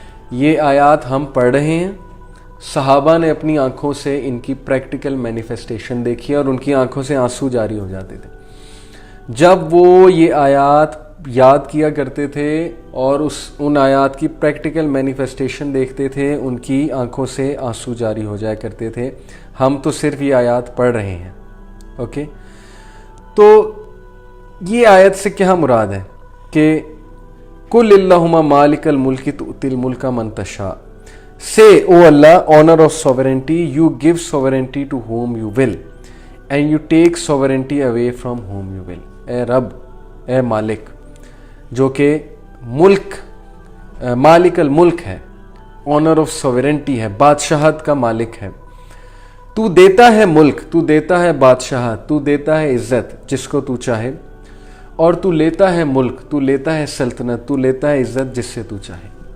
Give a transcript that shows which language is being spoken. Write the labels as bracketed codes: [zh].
[ur] یہ آیات ہم پڑھ رہے ہیں, صحابہ نے اپنی آنکھوں سے ان کی پریکٹیکل مینیفیسٹیشن دیکھی اور ان کی آنکھوں سے آنسو جاری ہو جاتے تھے جب وہ یہ آیات یاد کیا کرتے تھے اور ان آیات کی پریکٹیکل مینیفیسٹیشن دیکھتے تھے, ان کی آنکھوں سے آنسو جاری ہو جایا کرتے تھے. ہم تو صرف یہ آیات پڑھ رہے ہیں. اوکے, تو یہ آیت سے کیا مراد ہے کہ [ar] قل اللہم مالک الملک تؤتی الملک من تشاء, [en] say O Allah, honor of sovereignty, you give sovereignty to whom you will and you take sovereignty away from whom you will. [ur] اے رب, اے مالک جو کہ ملک مالک الملک ہے, [en] honour of sovereignty [ur] ہے, بادشاہت کا مالک ہے. تو دیتا ہے ملک, تو دیتا ہے بادشاہت, تو دیتا ہے عزت جس کو تو چاہے, اور تو لیتا ہے ملک, تو لیتا ہے سلطنت, تو لیتا ہے عزت جس سے تو چاہے.